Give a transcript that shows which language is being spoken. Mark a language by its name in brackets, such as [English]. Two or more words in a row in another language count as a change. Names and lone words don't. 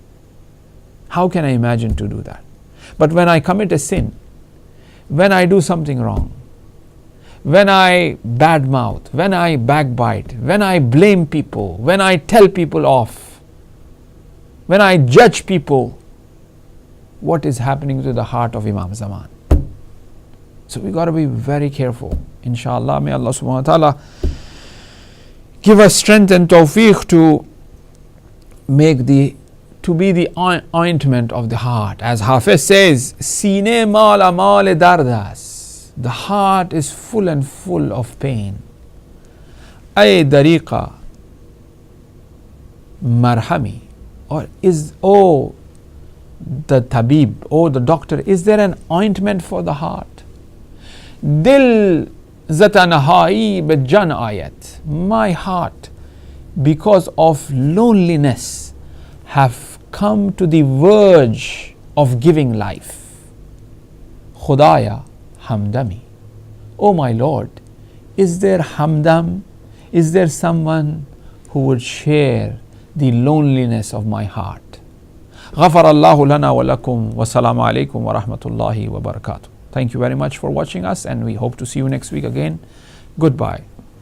[English] How can I imagine to do that? But when I commit a sin, when I do something wrong, when I badmouth, when I backbite, when I blame people, when I tell people off, when I judge people, what is happening to the heart of Imam Zaman? So we got to be very careful. Inshallah, may Allah [Arabic] سبحانه وتعالى [English] give us strength and tawfiq to be the ointment of the heart. As Hafiz says, [Persian] سینه مالامال درد است. [English] The heart is full and full of pain. [Persian] ای دریغا مرهمی. [English] Or the tabib, the doctor, is there an ointment for the heart? [Persian] دل ز تنهایی به جان آمد. [English] My heart, because of loneliness, have come to the verge of giving life. [Persian] خدایا همدمی. [English] Oh my Lord, is there hamdam? Is there someone who would share the loneliness of my heart? [Arabic] غفر الله لنا ولكم والسلام عليكم ورحمة الله وبركاته. [English] Thank you very much for watching us, and we hope to see you next week again. Goodbye.